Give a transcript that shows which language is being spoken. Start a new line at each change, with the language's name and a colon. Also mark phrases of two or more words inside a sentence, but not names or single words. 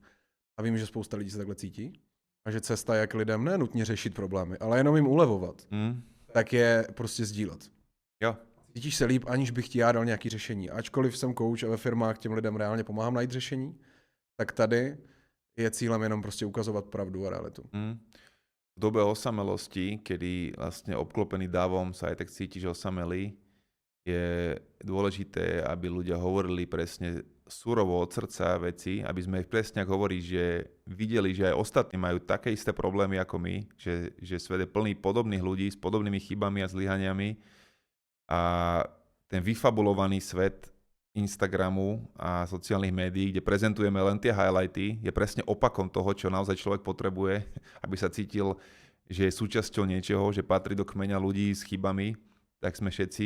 Czech: A vím, že spousta lidí se takhle cítí. A že cesta, jak lidem ne nutně řešit problémy, ale jenom jim ulevovat, tak je prostě sdílet. Jo. Cítíš se líp, aniž bych ti já dal nějaké řešení. Ačkoliv jsem coach a ve firmách těm lidem reálně pomáhám najít řešení, tak tady je cílem jenom prostě ukazovat pravdu a realitu.
Slovak: V dobe osamelosti, kedy vlastne obklopený davom sa aj tak cítiš osamelý, je dôležité, aby ľudia hovorili presne surovo od srdca veci, aby sme ich presne, ako hovorí, že videli, že aj ostatní majú také isté problémy ako my, že svet je plný podobných ľudí s podobnými chybami a zlyhaniami a ten vyfabulovaný svet Instagramu a sociálnych médií, kde prezentujeme len tie highlighty, je presne opakom toho, čo naozaj človek potrebuje, aby sa cítil, že je súčasťou niečoho, že patrí do kmeňa ľudí s chybami, tak sme všetci.